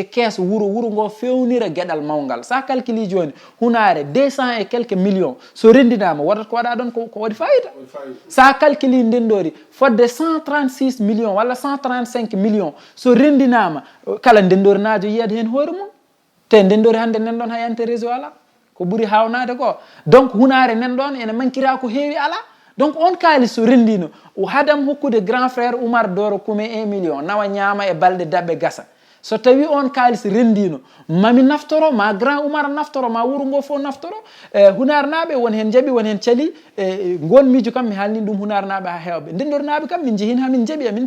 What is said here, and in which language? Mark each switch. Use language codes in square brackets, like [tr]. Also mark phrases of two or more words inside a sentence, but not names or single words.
[ff] kees wuro ngo fewnira gueɗal mawgal sa calcule joni hunare 200 [fr] et quelques millions [ff] so rendinama waɗat ko waɗa ɗon ko waɗi fayida sa calcule ndendori fodde 136 millions walla 135 millions so rendinama kala ndendorinajo yiyata hen hoore mum te ndendori hande nen ɗon hayante réseau ala ko ɓuuri hawnade ko donc hunare nen ɗon ene mankira ko heewi ala donc on kaali so rendino hadam hokkude grand frère Oumar Doro kume 1 million nawa ñaama e balɗe dabɓe gasa so tawi on kalis rendino mami naftoro ma grand Oumar naftoro ma wuro ngo fof naftoro hunarnaɓe won hen jaaɓi won hen caali gon miijo kam mi haalni ɗum hunarnaɓe ha hewɓe ndendornaɓe kam min jeehin hamin jaaɓi amin